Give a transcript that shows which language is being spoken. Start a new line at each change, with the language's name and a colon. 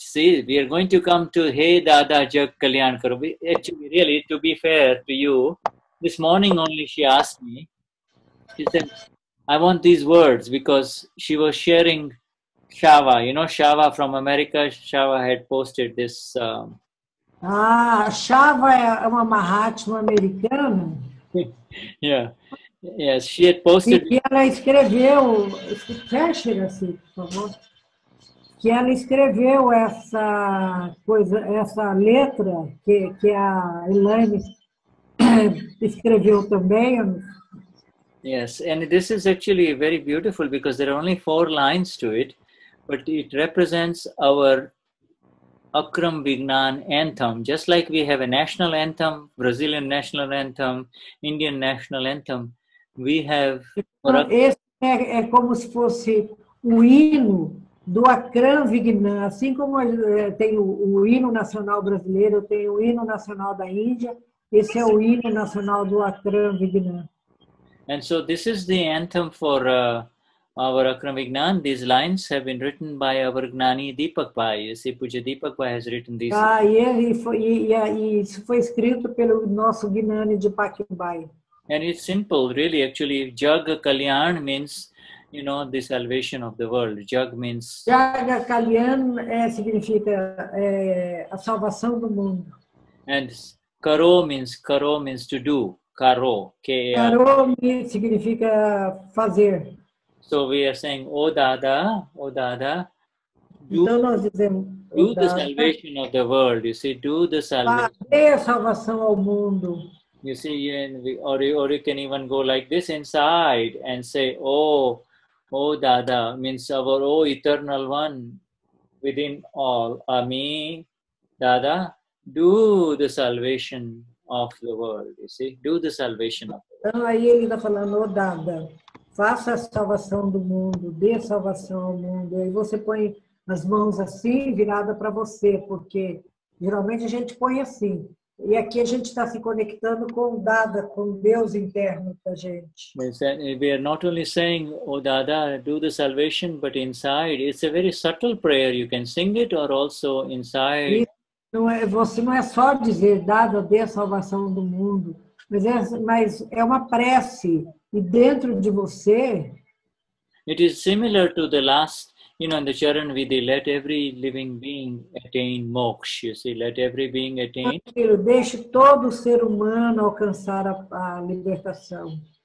English: See, we are going to come to Hey Dada Jag Kalyan Karo. Actually, really, to be fair to you, this morning only she asked me. She said, "I want these words," because she was sharing Shava. You know, Shava from America. Shava had posted this.
Portuguese: A Shava é uma Mahatma americana.
English: Yeah. Yes, she had posted.
Portuguese: E ela escreveu, fecha assim, por favor. Que ela escreveu essa coisa, essa letra que a Elaine escreveu também.
English: Yes, and this is actually very beautiful because there are only 4 lines to it, but it represents our Akram Vignan anthem. Just like we have a national anthem, Brazilian national anthem, Indian national anthem, we have...
Portuguese: Esse é como se fosse o hino do Akram Vignan. Assim como tem o hino nacional brasileiro, tem o hino nacional da Índia, esse é o hino nacional do Akram Vignan.
English: And so this is the anthem for our Akram Vignan. These lines have been written by our Gnani Deepak Bhai. You see, Puja Deepak Bhai has written these.
Portuguese: E isso foi escrito pelo nosso Gnani Deepak Bhai.
English: And it's simple, really. Actually, Jag Kalyan means, you know, the salvation of the world. Jag means...
Portuguese: Jag Kalyan significa a salvação do mundo.
English: And Karo means to do. Karo, K-A-R.
Portuguese: Karo significa fazer.
English: So we are saying, O Dada, do,
Portuguese: então nós dizemos,
English: do the salvation of the world. You see, do the salvation.
Portuguese: Fazer a salvação ao mundo.
English: You see, or you can even go like this inside and say, Oh Dada, means our Oh eternal one within all. Ami, Dada, do the salvation of the world. You see, do the salvation of the world.
Portuguese: Então aí ele está falando, oh Dada, faça a salvação do mundo, dê salvação ao mundo. E aí você põe as mãos assim, virada para você, porque geralmente a gente põe assim. E aqui a gente está se conectando com o Dada, com Deus interno da gente.
English: We are not only saying, Oh Dada, do the salvation, but inside, it's a very subtle prayer. You can sing it or also inside.
Portuguese: Você não é só dizer, Dada, dê a salvação do mundo, mas é uma prece. E dentro de você...
English: It is similar to the last, you know, in the Charan Vidhi, let every living being attain moksha. You see, let every being attain.
Portuguese: Deixe todo ser humano alcançar a libertação.